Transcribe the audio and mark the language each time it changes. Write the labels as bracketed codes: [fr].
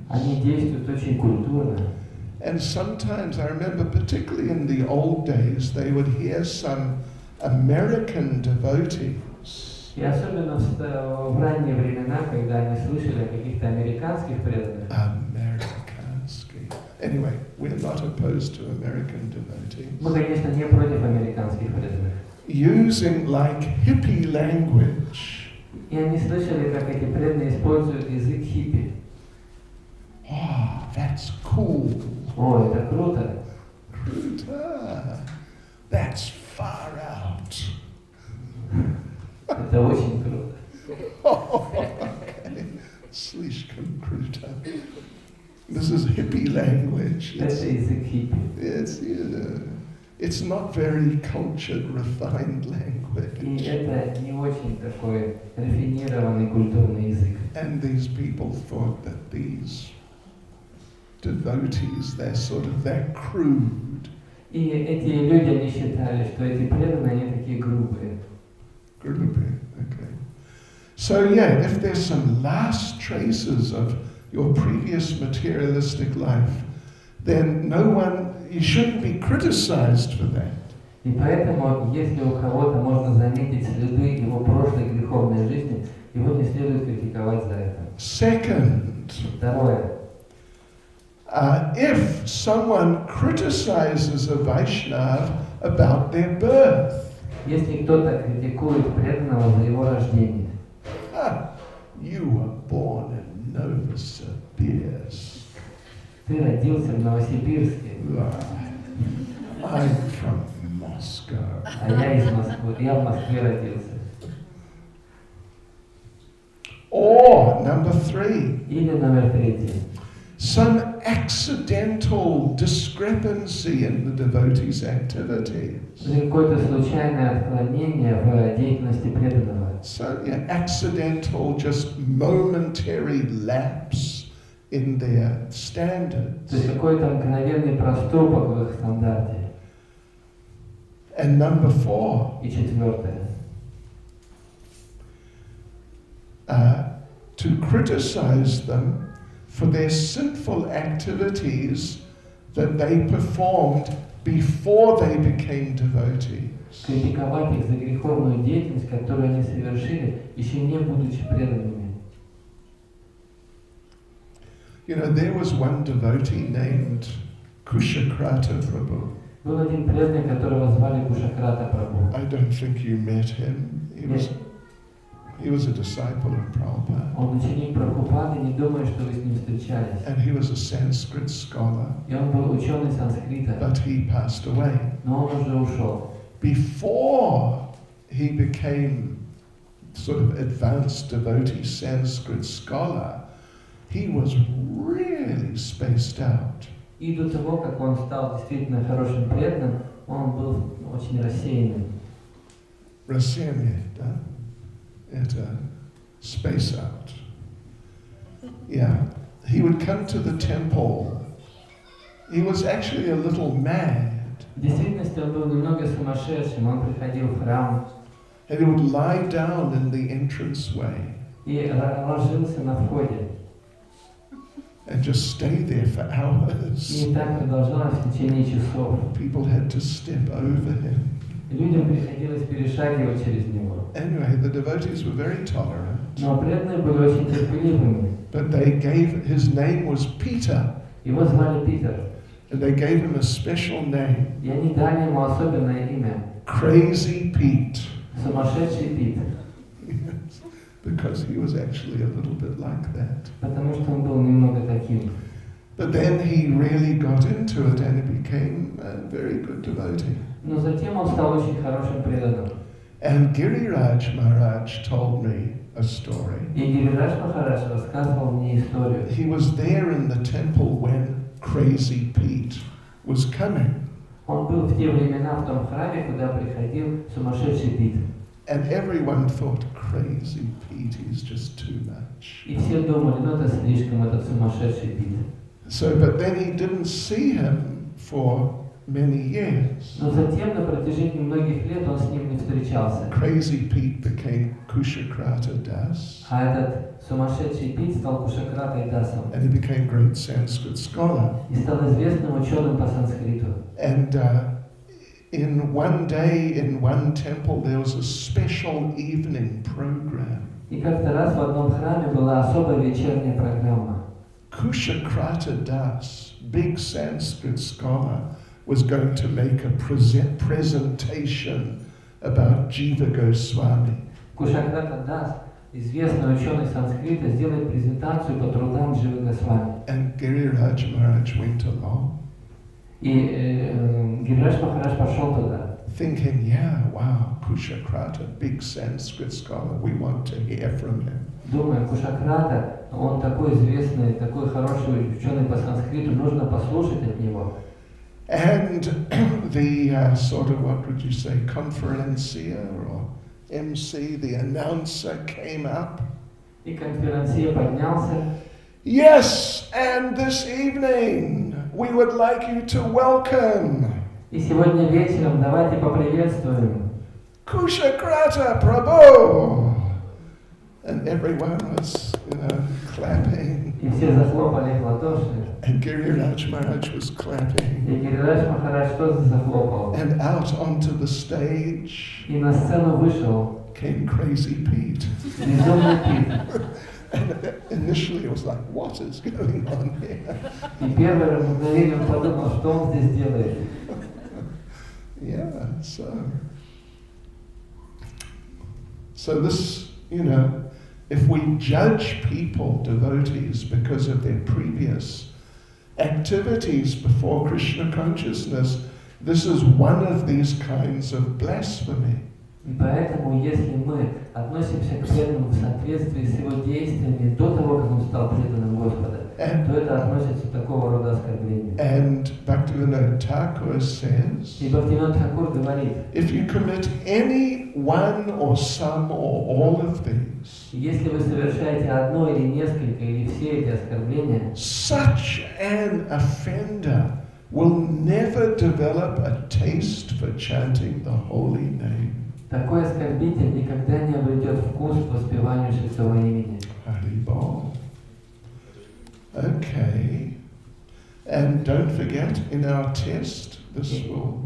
[ru] Они действуют очень культурно. [en] And sometimes, I remember, particularly in the old days, they would hear some American devotees. [ru] И особенно в ранние времена, когда они слышали о каких-то американских преданных. Amerikanski. [en] Anyway, we're not opposed to American devotees. [ru] Мы, конечно, не против американских преданных. [en] Using like hippie language. [ru] И они слышали, как эти преданные используют язык хиппи. [en] Oh, that's cool. [ru] О, это круто. [en] Kruta. That's far out. [ru] Это очень круто. [en] Oh, okay. [ru] Слишком круто. [en] This is hippie language. [ru] Это язык хиппи. [en] It's not very cultured, refined [ru] И [en] language. [ru] это не очень такой рафинированный культурный язык. [en] And these people thought that these devotees, they're crude. [ru] И эти люди, они считали, что эти преданные, они такие грубые. [en] Okay. So yeah, if there's some last traces of your previous materialistic life, then you shouldn't be criticized for that. [ru] И поэтому, если у кого-то можно заметить следы его прошлой греховной жизни, его не следует критиковать за это. [en] Second, [ru] Второе. [en] if someone criticizes a Vaishnav about their birth, [ru] Если кто-то критикует преданного за его рождение, [en] you were born in Novosibirsk. [ru] Ты родился в Новосибирске, [en] I'm from Moscow. [ru] а я из Москвы. Я в Москве родился. [en] Or, number 3, [ru] Или номер 3. [en] some accidental discrepancy in the devotee's activities. [ru] Какое-то случайное отклонение в деятельности преданного. [en] So, yeah, accidental, just momentary lapse in their standards. [ru] То есть какой-то мгновенный проступок в их стандарте. [en] And number 4, [ru] И 4. [en] to criticize them for their sinful activities that they performed before they became devotees. [ru] Критиковать их за греховную деятельность, которую они совершили, еще не будучи преданными. [en] You know, there was one devotee named Kushakrata Prabhu. [ru] Был один преданный, которого звали Кушакрата Прабху. [en] I don't think you met him. He was a disciple of Prabhupada. [ru] Он ученик Прабхупады, не думаю, что вы с ним встречались. [en] And he was a Sanskrit scholar, [ru] И он был ученый санскрита, [en] but he passed away. [ru] но он уже ушел. [en] Before he became sort of advanced devotee Sanskrit scholar, he was really spaced out. [ru] И до того, как он стал действительно хорошим преданным, он был очень рассеянным. Рассеянный, да? Это [en] space out. Yeah. He would come to the temple. He was actually a little mad. [ru] В действительности он был немного сумасшедшим, он приходил в храм [en] And he would lie down in the entranceway [ru] и ложился на входе. [en] and just stay there for hours. [ru] И так продолжалось в течение часов. [en] People had to step over him. [ru] Людям приходилось перешагивать через него. [en] Anyway, the devotees were very tolerant, [ru] Но преданные были очень терпеливыми. [en] but they gave, his name was Peter, [ru] Его звали Питер. [en] and they gave him a special name, [ru] И они дали ему особенное имя. [en] Crazy Pete, [ru] Сумасшедший Пит. [en] because he was actually a little bit like that. [ru] Потому что он был немного таким. [en] But then he really got into it and he became a very good devotee. [ru] Но затем он стал очень хорошим преданным. [en] And Giriraj Maharaj told me a story. [ru] И Гирирадж Махарадж рассказывал мне историю. [en] He was there in the temple when Crazy Pete was coming. [ru] Он был в те времена в том храме, куда приходил сумасшедший Пит. [en] And everyone thought, Crazy Pete is just too much. [ru] И все думали, ну это слишком, этот сумасшедший Пит. [en] So, but then he didn't see him for many years. [ru] Но затем, на протяжении многих лет, он с ним не встречался. [en] Crazy Pete became Kushakrata Das, [ru] А этот сумасшедший Пит стал Кушакратой Дасом. [en] and he became great Sanskrit scholar. [ru] И стал известным ученым по санскриту. [en] And in one day, in one temple, there was a special evening program. [ru] И как-то раз в одном храме была особая вечерняя программа. [en] Kushakrata Das, big Sanskrit scholar, was going to make a presentation about Jiva Goswami. [ru] Кушакрата Дас, известный ученый санскрита, сделает презентацию по трудам Дживы Госвами. [en] And Giriraj Maharaj went along, [ru] И Гирирадж Махарадж пошел туда, [en] thinking, yeah, wow, Kushakrata, big Sanskrit scholar, we want to hear from him. [ru] думая, Кушакрата, он такой известный, такой хороший ученый по санскриту, нужно послушать от него. [en] And the sort of, what would you say, conferencier or MC, the announcer came up. [ru] И конферансье поднялся. [en] Yes, and this evening we would like you to welcome [ru] И сегодня вечером давайте поприветствуем [en] Kushakrata Prabhu. And everyone was, clapping. [ru] И все захлопали в ладоши. [en] And Giriraj Maharaj was clapping. [ru] И Гирирадж Махарадж тоже захлопал. [en] And out onto the stage [ru] И на сцену вышел [en] came Crazy Pete. [ru] безумный Пит. [en] And initially it was like, what is going on here? [ru] И первое мгновение он подумал, что он здесь делает. [en] Yeah, so this, if we judge people, devotees, because of their previous activities before Krishna consciousness, this is one of these kinds of blasphemy. [ru] И поэтому, если мы относимся к преданному в соответствии с его действиями до того, как он стал преданным Господа, то это относится к такого рода оскорблению. [en] And Bhaktivinoda Thakur says, [ru] И Бхактивинода Тхакур говорит, [en] if you commit any one or some or all of these, [ru] если вы совершаете одно или несколько, или все эти оскорбления, [en] such an offender will never develop a taste for chanting the holy name. [ru] такой оскорбитель никогда не обретет вкус к воспеванию святого имени. [en] Haribol. Okay. And don't forget, in our test, this will